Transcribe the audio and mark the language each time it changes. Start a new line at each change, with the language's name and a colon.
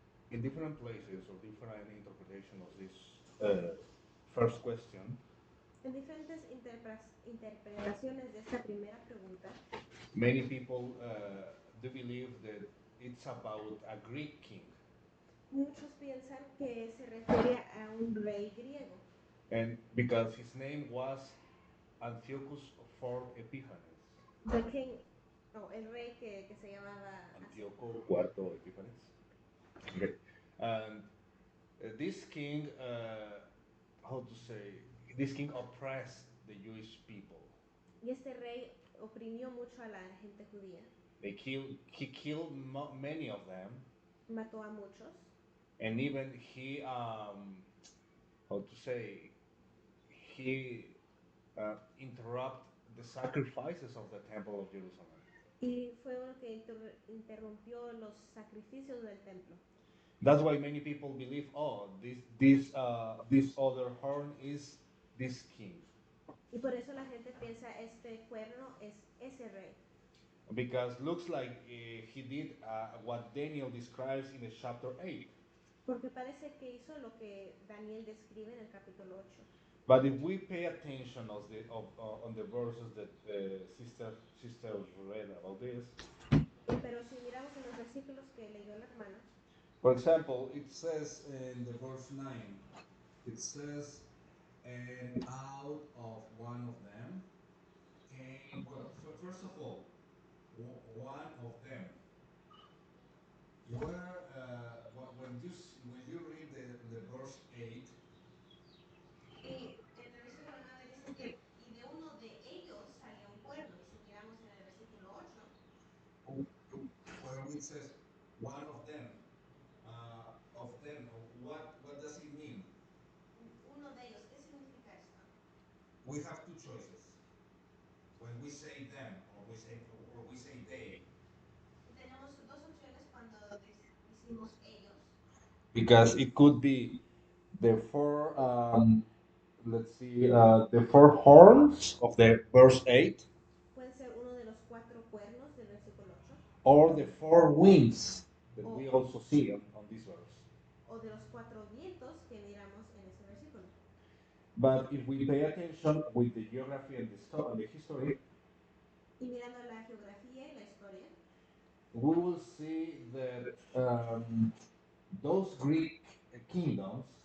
English: In different places or different interpretation of this first question,
Spanish: En diferentes interpretaciones de esta primera pregunta,
English: many people do believe that it's about a Greek king.
Spanish: muchos piensan que se refiere a un rey griego.
English: And because his name was Antiochus IV Epiphanes. The king,
Spanish: el rey que se llamaba Antíoco IV Epífanes. Okay.
English: And this king, how to say, this king oppressed the Jewish people.
Spanish: Y este rey oprimió mucho a la gente judía,
English: He killed many of them,
Spanish: mató a muchos,
English: and even he, how to say, he interrupt the sacrifices of the temple of Jerusalem.
Spanish: y fue uno que interrumpió los sacrificios del templo.
English: That's why many people believe, oh, this other horn is this king,
Spanish: Y por eso la gente piensa este cuerno es ese rey,
English: because looks like he did what Daniel describes in the chapter 8.
Spanish: porque parece que hizo lo que Daniel describe en el capítulo 8.
English: But if we pay attention on the verses that sister read about this,
Spanish: Pero si miramos en los versículos que leyó la hermana,
English: for example, it says in the verse 9, it says, and out of one of them came, well, first of all, one of them. Where, when you read the verse 8,
Spanish: en el versículo 9 dice que y de uno de ellos salió un cuerno. Y si miramos en el versículo 8,
English: where it says one of them, what does it mean?
Spanish: uno de ellos, ¿qué significa esto?
English: We have two choices. When we say them or we say they.
Spanish: Tenemos dos opciones cuando decimos ellos.
English: Because it could be the four, let's see, the four horns of the verse 8,
Spanish: Puede ser uno de los cuatro cuernos del versículo 8
English: or the four winds that we also see on this verse.
Spanish: o de los cuatro vientos que miramos en ese versículo.
English: But if we pay attention with the geography and the history,
Spanish: Y mirando la geografía y la historia,
English: we will see that those Greek kingdoms,